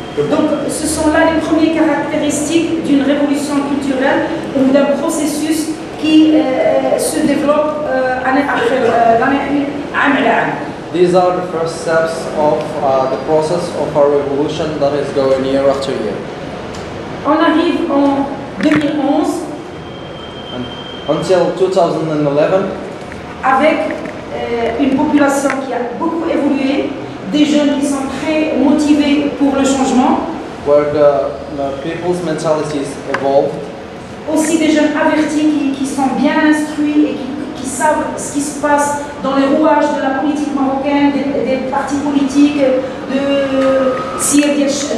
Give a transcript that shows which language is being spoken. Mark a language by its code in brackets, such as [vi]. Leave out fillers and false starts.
[fr] Donc, ce sont là les premières caractéristiques d'une révolution culturelle ou d'un processus qui se développe année après l'année. [en] These are the first steps of the process of our revolution that is going year after year. [fr] On arrive en 2011 [en] until 2011 [fr] avec une population qui a beaucoup évolué, des jeunes qui sont très motivés pour le changement. [en] Where the people's mentalities evolved. [fr] Aussi des jeunes avertis qui sont bien instruits et qui savent ce qui se passe dans les rouages de la politique marocaine, des partis politiques, de Sir Diel